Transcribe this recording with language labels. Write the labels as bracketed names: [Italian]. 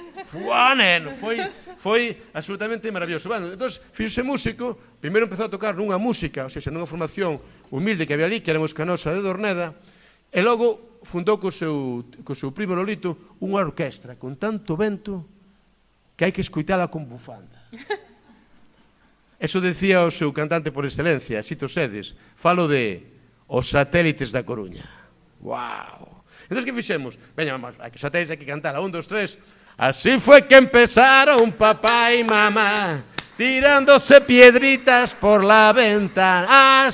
[Galician] Fuá, neno, foi absolutamente maravilloso. Bueno, entón, fixose músico, primeiro empezou a tocar nunha música, ou seja, nunha formación humilde que había ali, que éramos Canosa de Dorneda, e logo fundou co seu primo Lolito unha orquestra con tanto vento que hai que escoitala con bufanda. Eso decía o seu cantante por excelencia, Sito Sedes. Falo de Os Satélites da Coruña. Wow! Entón, que fixemos? Veña, vamos, hai que satélites, hai que cantar. 1, 2, 3... [Spanish] Así fue que empezaron papá y mamá tirándose piedritas por la ventana.